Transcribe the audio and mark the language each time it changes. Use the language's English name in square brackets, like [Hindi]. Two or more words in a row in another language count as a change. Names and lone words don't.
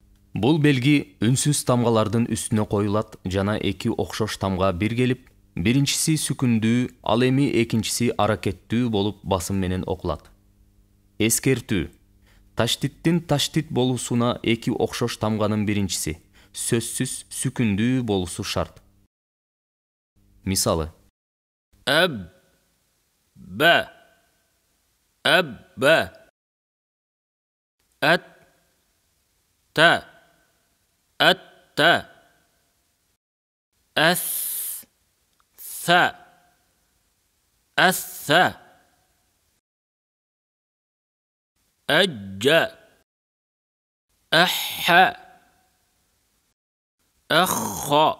[Kyrgyz] Бул белги үнсүз тамгалардын үстүнө коюлат жана эки окшош тамга биргелип, биринчиси сүкүндүү, ал эми экинчиси аракеттүү болуп басым менен окулат. Эскертүү. Таштиттин таштит болуусуна эки окшош тамганын биринчиси сөзсүз сүкүндүү болуусу шарт. Мисалы: [Arabic] أب با أب أت تا أت أث ثا أث أج أح أخ